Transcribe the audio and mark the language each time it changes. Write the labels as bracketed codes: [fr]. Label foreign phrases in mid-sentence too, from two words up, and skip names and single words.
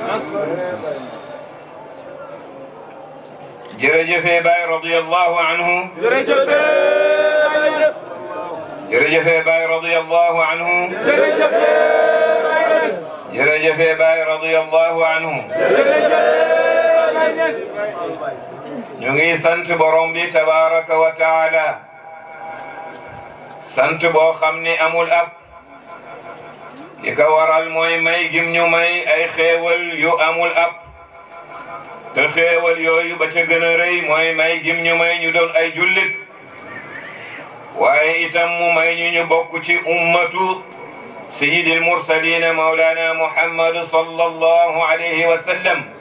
[ar] جرجف باي رضي الله عنه جرجف باي رضي الله عنه جرجف باي رضي الله عنه [wo] ñu ngi sant borom bi [ar] تبارك وتعالى [wo] sant boo xam ni amul ab li ko waral mooy may gim ñu may ay xéewal yu amul ab te xéewal yooyu ba ca gën a rëy mooy may gim ñu may ñu doon ay jullit waaye itam mu may ñu bokk ci [ar] أمة سيد المرسلين مولانا محمد صلى الله عليه وسلم